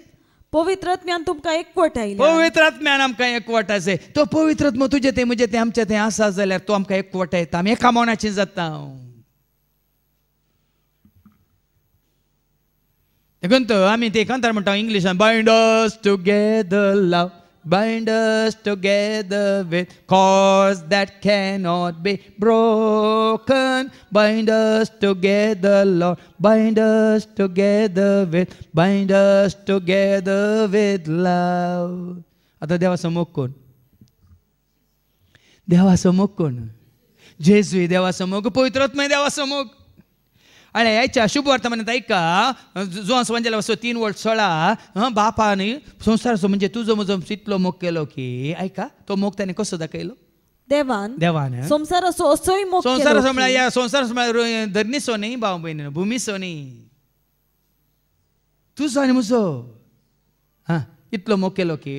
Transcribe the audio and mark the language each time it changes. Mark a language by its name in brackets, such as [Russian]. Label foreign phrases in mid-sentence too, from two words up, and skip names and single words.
[Konkani] पवित्र आत्म्यान तुमकां एकवटायला, पवित्र आत्म्यान आमकां एकवटायचे. तो पवित्र आत्मा तुजें तें म्हजें तें आमचें तें आसा जाल्यार तो आमकां एकवटायता, आमी एका मनाचें जाता. देखून तो आमी ते कांतार म्हणटा इंग्लिशान, [English] bind us together love, bind us together with cords that cannot be broken. Bind us together, Lord. Bind us together with love. [Konkani] आता देवासमोर कोण? देवासमोर कोण? जेजू देवासमोर, पवित्र आत्मा देवासमोर. [Marathi] आणि यायच्या शुभ वर्तमानात ऐका, [Konkani] जो संवंजला 3:16 बापाने संसाराचो म्हणजे तुझो म्हजो इतलो मोग केलो की, ऐका तो मोग त्याने कसो दाखयलो? देवान संसाराचो असोय मोग केलो. संसाराचो म्हळ्यार या संसाराचो म्हळ्यार धरणीचो न्ही भाव भयण, भुमीचो न्ही, तुजो आनी म्हजो इतलो मोग केलो की